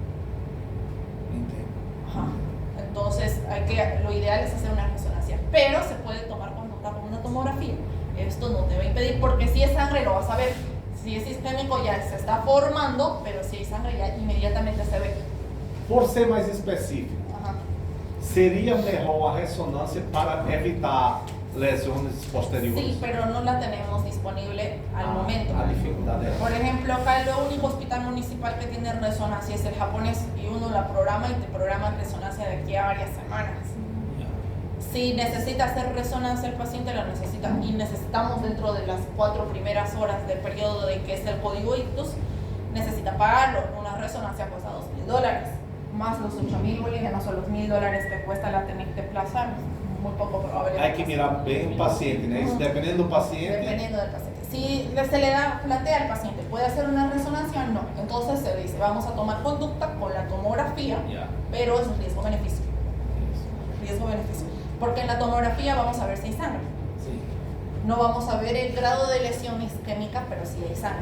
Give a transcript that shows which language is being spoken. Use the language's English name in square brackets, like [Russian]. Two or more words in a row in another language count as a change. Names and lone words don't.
[Spanish] Ajá. Entonces, lo ideal es hacer una resonancia, pero se puede tomar conducta con una tomografía. Esto no te va a impedir, porque si es sangre lo vas a ver. Si es isquémico ya se está formando, pero si hay sangre ya inmediatamente se ve. [Portuguese] Por ser mais específico, seria melhor a ressonância para evitar lesões posteriores? [Spanish] Sí, pero no la tenemos disponible al momento. [Portuguese] A dificuldade é [Spanish] Por ejemplo, acá el único hospital municipal que tiene resonancia es el japonés, y uno la programa y te programa resonancia de aquí a varias semanas. Si necesita hacer resonancia el paciente, la necesita, y necesitamos dentro de las 4 primeras horas del periodo de que es el código ictus, necesita pagarlo. Una resonancia cuesta $2.000, más los 8.000 bolivianos o los $1.000 que cuesta la tenenteplasa, muy poco probable. Hay que [Portuguese] mirar bem o paciente, né? Isso dependendo do paciente. [Spanish] Dependiendo del paciente. Si se le plantea al paciente, ¿puede hacer una resonancia? No. Entonces se dice, vamos a tomar conducta con la tomografía, pero es un riesgo-beneficio. Riesgo-beneficio. Porque en la tomografía vamos a ver si hay sangre. No vamos a ver el grado de lesión isquémica, pero si hay sangre.